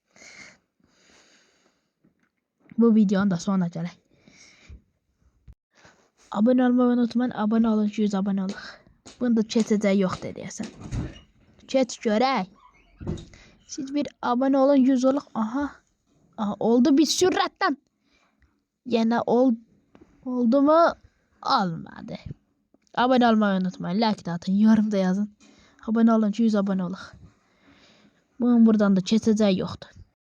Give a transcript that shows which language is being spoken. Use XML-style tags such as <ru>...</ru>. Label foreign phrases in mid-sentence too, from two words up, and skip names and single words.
<az>Bu videonun da sonuna gələk.</az> <tr>Abone olmayı unutmayın. Abone olun, 100 abone olun.</tr> <az>Bunda çetəcək yoxdur deyəsən. Çet görək.</az> <tr>Siz bir abone olun, 100 olun.</tr> <az>Aha, oldu bir sürətdən. Yenə oldu mu? Olmadı.</az> <tr>Abone olmayı unutmayın. Like de atın. Yorum da yazın. Abone olun. 100 abone olun.</tr> <az>Bunun buradan da çetəcək yoxdur.</az>